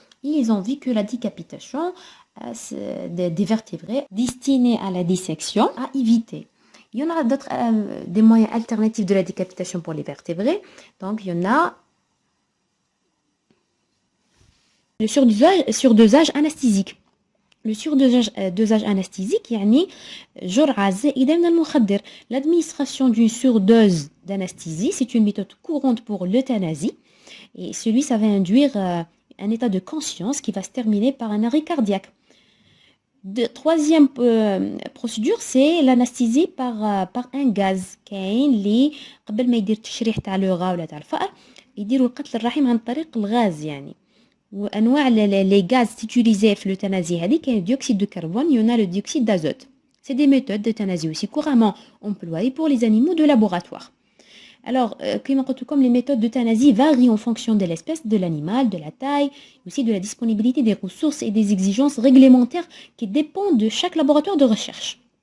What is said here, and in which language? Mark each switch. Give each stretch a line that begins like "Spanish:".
French: Ils ont vu que la décapitation des vertébrés destinés à la dissection à éviter. Il y en a d'autres, des moyens alternatifs de la décapitation pour les vertébrés. Donc, il y en a le surdosage anesthésique. Le surdosage anesthésique,
Arabic: يعني جرعة زائدة من المخدر.
French: L'administration d'une surdose d'anesthésie, c'est une méthode courante pour l'euthanasie. Et ça va induire un état de conscience qui va se terminer par un arrêt cardiaque. Troisième procédure, c'est l'anesthésie par un gaz.
Arabic: كاين اللي قبل ما يدير التشريح تاع لو غا ولا تاع الفأر يديروا القتل الرحيم عن طريق الغاز يعني.
French: وانواع les gaz utilisés في l'euthanasie
Arabic: هذه كاين الديوكسيد
French: de carbone, il y en a le dioxyde d'azote. C'est des méthodes d'euthanasie aussi couramment employées pour les animaux de laboratoire. Alors, comme les méthodes d'euthanasie varient en fonction de l'espèce, de l'animal, de la taille, aussi de la disponibilité des ressources et des exigences réglementaires qui dépendent de chaque laboratoire de recherche.